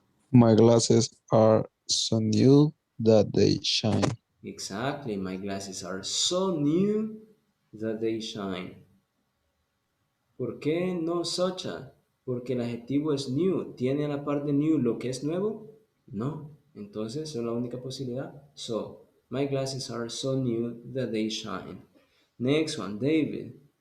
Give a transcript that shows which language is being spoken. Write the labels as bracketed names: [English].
[English] My glasses are so new that they shine. Exactly, my glasses are so new that they shine. [Spanish] ¿Por qué no such a? Porque el adjetivo es new. ¿Tiene a la parte new lo que es nuevo? No. Entonces, es la única posibilidad. [English] So, my glasses are so new that they shine. Next one, David.